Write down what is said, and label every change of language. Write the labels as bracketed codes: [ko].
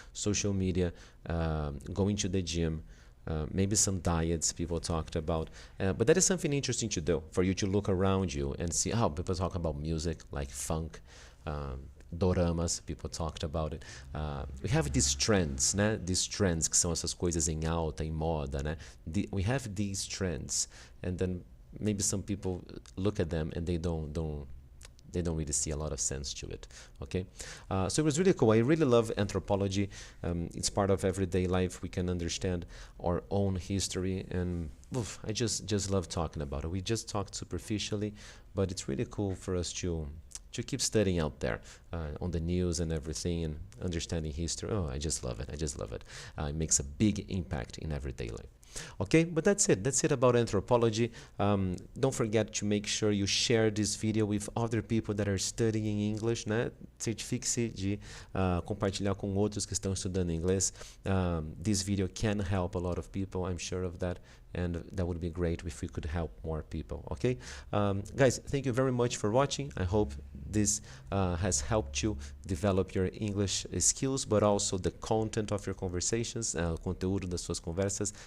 [en] Social media, going to the gym, maybe some diets people talked about, but that is something interesting to do, for you to look around you and see how people talk about music, like funk, doramas, people talked about it. We have these trends, né? [pt] These trends, que são essas coisas em alta, em moda, né? [en] We have these trends, and then maybe some people look at them and they don't really see a lot of sense to it, okay? So it was really cool. I really love anthropology. It's part of everyday life. We can understand our own history, and I just love talking about it. We just talked superficially, but it's really cool for us to keep studying out there on the news and everything, and understanding history. Oh, I just love it. It makes a big impact in everyday life. Okay, but that's it about anthropology. Don't forget to make sure you share this video with other people that are studying English, né? [pt] Certifique-se de compartilhar com outros que estão estudando inglês. [en] This video can help a lot of people, I'm sure of that, and that would be great if we could help more people, okay? Guys, thank you very much for watching. I hope this has helped you develop your English skills, but also the content of your conversations, [pt] o conteúdo das suas conversas.